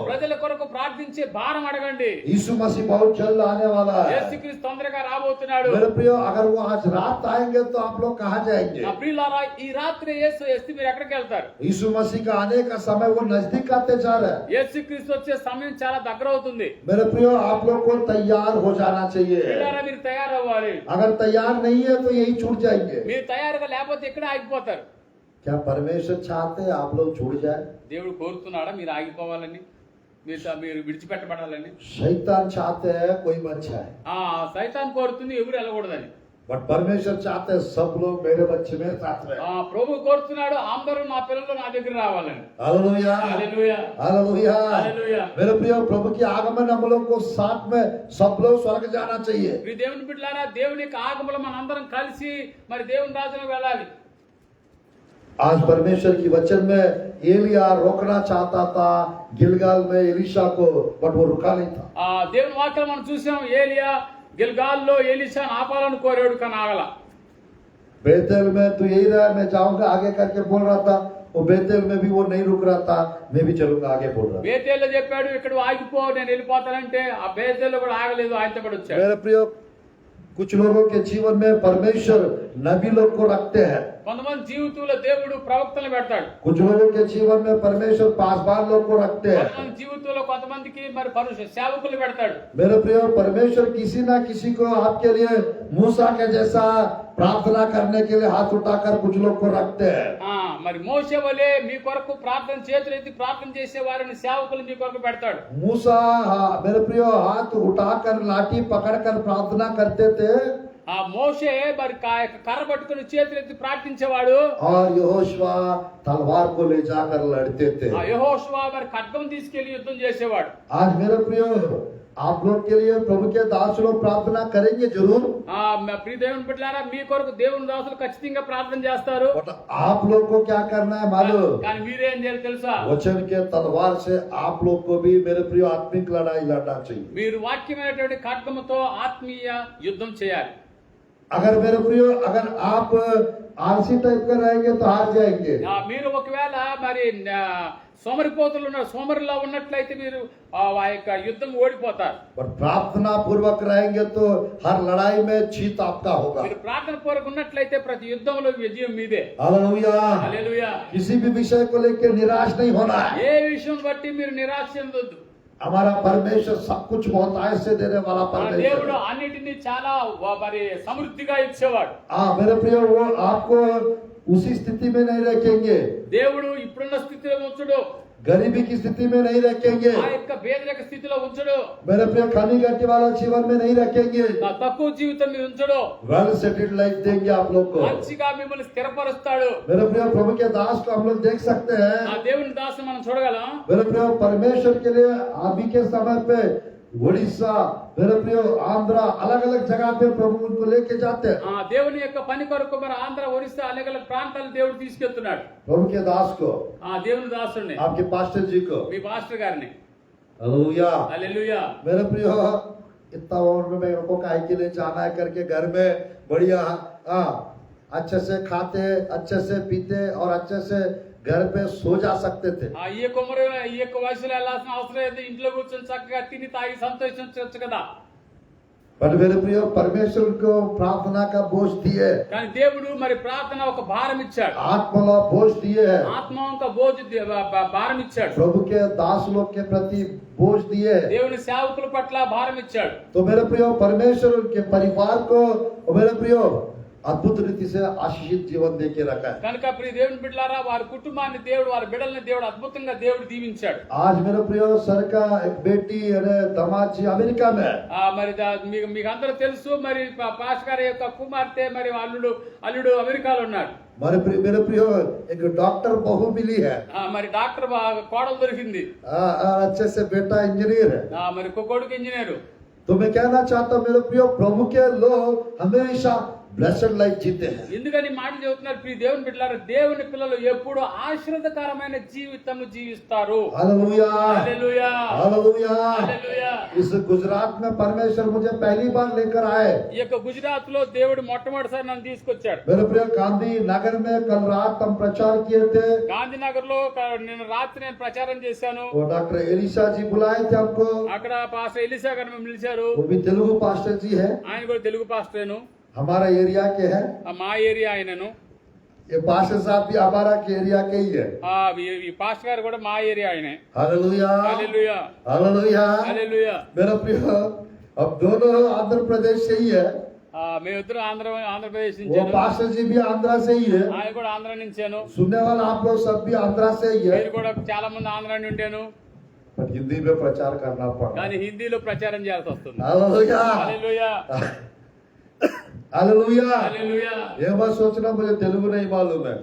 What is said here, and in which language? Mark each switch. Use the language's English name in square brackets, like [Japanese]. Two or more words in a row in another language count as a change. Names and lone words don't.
[Telugu] ప్రజల కొరకు ప్రార్థించే భారం అడగండి. [Hindi] यीशु मसीह बहुत जल्द आने वाला है। [Telugu] యేసుక్రీస్తు తొందరగా రాబోతున్నాడు. [Hindi] मेरे प्रिय, अगर वो आज रात आएंगे तो आप लोग कहाँ जाएंगे? [Telugu] నా ప్రియులారా, ఈ రాత్రి యేసు వస్తే మీరు ఎక్కడికి వెళ్తారు? [Hindi] यीशु मसीह का आने का समय वो नजदीक आते जा रहा है। [Telugu] యేసుక్రీస్తు వచ్చే సమయం చాలా దగ్గర అవుతుంది. [Hindi] मेरे प्रिय, आप लोग को तैयार हो जाना चाहिए। [Telugu] ప్రియులారా, మీరు తయారవ్వాలి. [Hindi] अगर तैयार नहीं है तो यही छूट जाएंगे। [Telugu] మీరు తయారుగా లేకపోతే ఇక్కడే ఆగిపోతారు. [Hindi] क्या परमेश्वर चाहते हैं आप लोग छूट जाए? [Telugu] దేవుడు కోరుతున్నాడా మీరు ఆగిపోవాలని, మీరు విడిచిపెట్టబడాలని? [Hindi] शैतान चाहते हैं कोई मत जाए, [Telugu] సైతాన్ కోరుతుంది ఎవరు వెళ్ళకూడదని. [Hindi] बट परमेश्वर चाहते हैं सब लोग मेरे बच्चे मेरे साथ रहे। [Telugu] ప్రభు కోరుతున్నాడు అందరూ నా పిల్లలు నా దగ్గర రావాలని. [Hindi] हालेलुया, [Telugu] హల్లెలూయా, [Hindi] हालेलुया। [Telugu] హల్లెలూయా. [Hindi] मेरे प्रिय, प्रभु की आगमन हम लोग को साथ में सब लोग स्वर्ग जाना चाहिए। [Telugu] ఈ దేవుని బిడ్డలారా, దేవుని యొక్క ఆగమనం మనందరం కలిసి మరి దేవుని రాజ్యానికి వెళ్ళాలి. [Hindi] आज परमेश्वर की वचन में एलिया रोकना चाहता था गिलगाल में एलीशा को, बट वो रुका नहीं था। [Telugu] దేవుని వాక్యం మనం చూసాం, ఏలియా గిల్గాల్లో ఎలీషాను ఆపాలని కోరాడు, కానీ ఆగల. [Hindi] बेतेल में तू यही रहा, मैं जाऊंगा आगे करके बोल रहा था। वो बेतेल में भी वो नहीं रुक रहा था, मैं भी चलूंगा आगे बोल रहा था। [Telugu] బేతేల్లో చెప్పాడు, ఇక్కడ ఆగిపో నేను వెళ్ళిపోతానంటే ఆ బేతేల్లో కూడా ఆగలేదు, ఆయనతో కూడా వచ్చాడు. [Hindi] मेरे प्रिय, कुछ लोगों के जीवन में परमेश्वर नबी लोग को रखते हैं। [Telugu] కొంతమంది జీవితంలో దేవుడు ప్రవక్తలను పెడతాడు. [Hindi] कुछ लोगों के जीवन में परमेश्वर पासवान लोग को रखते हैं। [Telugu] కొంతమంది జీవితంలో కొంతమందికి మరి సేవకులు పెడతాడు. [Hindi] मेरे प्रिय, परमेश्वर किसी ना किसी को आपके लिए मूसा के जैसा प्रार्थना करने के लिए हाथ उठाकर कुछ लोग को रखते हैं। [Telugu] మరి మోషే వలె మీ కొరకు ప్రార్థన చేతులెత్తి ప్రార్థన చేసే వారిని సేవకులు మీ కొరకు పెడతాడు. [Hindi] मूसा मेरे प्रिय हाथ उठाकर लाठी पकड़कर प्रार्थना करते थे। [Telugu] మోషే మరి కర్ర పట్టుకుని చేతులెత్తి ప్రార్థించేవాడు. [Hindi] और यहोशुआ तलवार को ले जाकर लड़ते थे। [Telugu] యెహోషువ మరి ఖడ్గం తీసుకెళ్లి యుద్ధం చేసేవాడు. [Hindi] आज मेरे प्रिय, आप लोग के लिए प्रभु के दास लोग प्रार्थना करेंगे जरूर। [Telugu] ప్రియ దేవుని బిడ్డలారా, మీ కొరకు దేవుని దాసులు ఖచ్చితంగా ప్రార్థన చేస్తారు. [Hindi] बट आप लोग को क्या करना है मालूम? [Telugu] కానీ మీరేం చేయాలి తెలుసా? [Hindi] वचन के तलवार से आप लोग को भी मेरे प्रिय आत्मिक लड़ाई लड़ना चाहिए। [Telugu] మీరు వాక్యమైనటువంటి ఖడ్గముతో ఆత్మీయ యుద్ధం చేయాలి. [Hindi] अगर मेरे प्रिय, अगर आप आलसी टाइप का रहेंगे तो हार जाएंगे। [Telugu] మీరు ఒకవేళ మరి సోమరిలా ఉన్నట్లయితే మీరు ఆ యొక్క యుద్ధం ఓడిపోతారు. [Hindi] पर प्रार्थना पूर्वक रहेंगे तो हर लड़ाई में जीत आपका होगा। [Telugu] మీరు ప్రార్థన పూర్వక ఉన్నట్లయితే ప్రతి యుద్ధంలో విజయం మీదే. [Hindi] हालेलुया। [Telugu] హల్లెలూయా. [Hindi] किसी भी विषय को लेकर निराश नहीं होना है। [Telugu] ఏ విషయం బట్టి మీరు నిరాశ చెందొద్దు. [Hindi] हमारा परमेश्वर सब कुछ बहुत आयत से देने वाला [Telugu] మన దేవుడు [Hindi] परमेश्वर। [Telugu] అన్నిటినీ చాలా మరి సమృద్ధిగా ఇచ్చేవాడు. [Hindi] मेरे प्रिय, वो आपको उसी स्थिति में नहीं रखेंगे, [Telugu] దేవుడు ఇప్పుడున్న స్థితిలో ఉంచడు. [Hindi] गरीबी की स्थिति में नहीं रखेंगे। [Telugu] ఆ యొక్క పేదరిక స్థితిలో ఉంచడు. [Hindi] मेरे प्रिय, खाली घटी वाला जीवन में नहीं रखेंगे। [Telugu] తక్కువ జీవితం మీద ఉంచడు. [English] well settled life [Hindi] देंगे आप लोग को। [Telugu] మంచిగా మిమ్మల్ని స్థిరపరుస్తాడు. [Hindi] मेरे प्रिय, प्रभु के दास को हम लोग देख सकते ఆ हैं। [Telugu] దేవుని దాసుని మనం చూడగలం. [Hindi] मेरे प्रिय, परमेश्वर के लिए अभी के समय पे उड़ीसा, मेरे प्रिय आंध्र, अलग अलग जगह पे प्रभु उनको लेके जाते हैं। [Telugu] ఆ దేవుని యొక్క పని కొరకు మరి ఆంధ్ర ఒరిస్సా అనేక ప్రాంతాలు దేవుడు తీసుకెళ్తున్నాడు. [Hindi] प्रभु के दास को, [Telugu] ఆ దేవుని దాసుడిని, [Hindi] आपके पास्टर जी को। [Telugu] మీ పాస్టర్ గారిని. [Hindi] हालेलुया। [Telugu] హల్లెలూయా. [Hindi] मेरे प्रिय, इतना उम्र में मेरे को काहे के लिए जाना है करके घर में बढ़िया अच्छे से खाते, अच्छे से पीते और अच्छे से घर पे सो जा सकते थे। [Telugu] ఈ యొక్క ఉమ్మరి ఈ యొక్క వయసులో వెళ్ళాల్సిన అవసరం లేదు, ఇంట్లో కూర్చొని చక్కగా తిని తాగి సంతోషించవచ్చు కదా. [Hindi] पर मेरे प्रियो परमेश्वर को प्रार्थना का बोझ दिए, [Telugu] కానీ దేవుడు మరి ప్రార్థన ఒక భారం ఇచ్చాడు, [Hindi] आत्मा बोझ दिए है, [Telugu] ఆత్మ ఒక భారం ఇచ్చాడు, [Hindi] प्रभु के दास लोग के प्रति बोझ दिए है। [Telugu] దేవుని సేవకుల పట్ల భారం ఇచ్చాడు. [Hindi] तो मेरे प्रियो परमेश्वर के परिवार को मेरे प्रियो अद्भुत रीति से आशीषित जीवन दे के रखा है। [Telugu] కనుక ప్రియ దేవుని బిడ్డలారా, వారి కుటుంబాన్ని దేవుడు, వారి బిడ్డల్ని దేవుడు అద్భుతంగా దేవుడు దీవించాడు. [Hindi] आज मेरे प्रियो सर का एक बेटी अरे दामाद जी अमेरिका में है। [Telugu] మరి మీకు అందరూ తెలుసు, మరి పాస్ గారి యొక్క కుమార్తె మరి అల్లుడు అమెరికాలో ఉన్నాడు. [Hindi] मेरे प्रियो एक डॉक्टर बहू मिली है, [Telugu] మరి డాక్టర్ కోడలు దొరికింది. [Hindi] अच्छे से बेटा इंजीनियर है। [Telugu] మరి కొడుకు ఇంజనీరు. [Hindi] तो मैं कहना चाहता हूँ मेरे प्रियो प्रभु के लोग हमेशा [English] blessed life [Hindi] जीते हैं। [Telugu] ఎందుకని మాట చెబుతున్నారు ప్రియ దేవుని బిడ్డలారా, దేవుని పిల్లలు ఎప్పుడు ఆశీర్వాదకరమైన జీవితం జీవిస్తారు. [Hindi] हालेलुया [Telugu] హల్లెలూయా, [Hindi] हालेलुया। [Telugu] హల్లెలూయా. [Hindi] इस गुजरात में परमेश्वर मुझे पहली बार लेकर आए। [Telugu] ఈ యొక్క గుజరాత్ లో దేవుడు మొట్టమొదటిసారి నన్ను తీసుకొచ్చాడు. [Hindi] मेरे प्रियो गांधी नगर में कल रात हम प्रचार किए थे। [Telugu] గాంధీనగర్ లో నిన్న రాత్రి నేను ప్రచారం చేశాను. [Hindi] वो डॉक्टर एलिशा जी बुलाए थे हमको, [Telugu] అక్కడ పాస్టర్ ఎలీసా గారు మేము పిలిచారు. [Hindi] वो भी तेलुगु पास्टर जी है, [Telugu] ఆయన కూడా తెలుగు పాస్టరేను, [Hindi] हमारा एरिया के हैं। [Telugu] మా ఏరియా ఆయనను. [Hindi] ये पास्टर साहब भी हमारा के एरिया के ही है। [Telugu] ఈ పాస్టర్ గారు కూడా మా ఏరియా ఆయనే. [Hindi] हालेलुया [Telugu] హల్లెలూయా, [Hindi] हालेलुया। [Telugu] హల్లెలూయా. [Hindi] मेरा प्रियो अब दोनों आंध्र प्रदेश से ही है। [Telugu] మేమిద్దరు ఆంధ్రప్రదేశ్ [Hindi] वो [Telugu] నుంచి, [Hindi] पास्टर जी भी आंध्रा से ही है। [Telugu] ఆయన కూడా ఆంధ్ర నుంచాను. [Hindi] सुनने वाला आप लोग सब भी आंध्रा से ही है। [Telugu] మీరు కూడా చాలా మంది ఆంధ్ర నుండి ఉండాను, [Hindi] पर हिंदी में प्रचार करना पड़ा। [Telugu] కానీ హిందీలో ప్రచారం చేయాల్సి వస్తుంది. [Hindi] हालेलुया [Telugu] హల్లెలూయా, [Hindi] हालेलुया। [Telugu] హల్లెలూయా. [Hindi] ये मत सोचना मुझे तेलुगु नहीं मालूम है,